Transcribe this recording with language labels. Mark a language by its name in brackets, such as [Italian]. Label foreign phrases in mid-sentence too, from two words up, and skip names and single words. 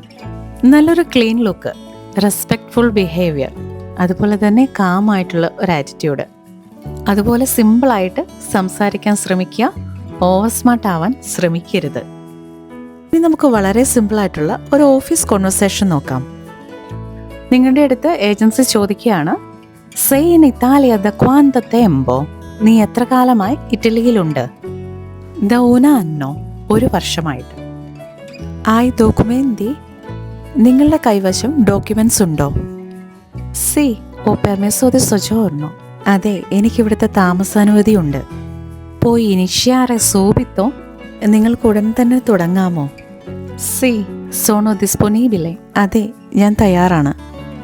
[Malayalam] നല്ലൊരു [English] clean look, respectful behaviour, [Malayalam] അതുപോലെ തന്നെ കാമായിട്ടുള്ള ഒരു ആറ്റിറ്റ്യൂഡ്, അതുപോലെ സിമ്പിളായിട്ട് സംസാരിക്കാൻ ശ്രമിക്കുക, [English] over smart [Malayalam] ആവാൻ ശ്രമിക്കരുത്. ഇനി നമുക്ക് വളരെ സിമ്പിളായിട്ടുള്ള ഒരു [English] office conversation [Malayalam] നോക്കാം. നിങ്ങളുടെ അടുത്ത് ഏജൻസി ചോദിക്കുകയാണ്, [Italian] sei in Italia da quanto tempo? [Malayalam] നീ എത്ര കാലമായി ഇറ്റലിയിലുണ്ട്? [Italian] da un anno, 1 വർഷമായിട്ട്. hai documenti? [Malayalam] നിങ്ങളുടെ കൈവശം ഡോക്യുമെന്റ്സ് ഉണ്ടോ? [Italian] sì ho permesso di soggiorno, [Malayalam] അതെ എനിക്കിവിടുത്തെ താമസാനുമതി ഉണ്ട്. [Italian] puoi iniziare subito, [Malayalam] നിങ്ങൾക്ക് ഉടൻ തന്നെ തുടങ്ങാമോ? [Italian] sì sono disponibile, [Malayalam] അതെ ഞാൻ തയ്യാറാണ്.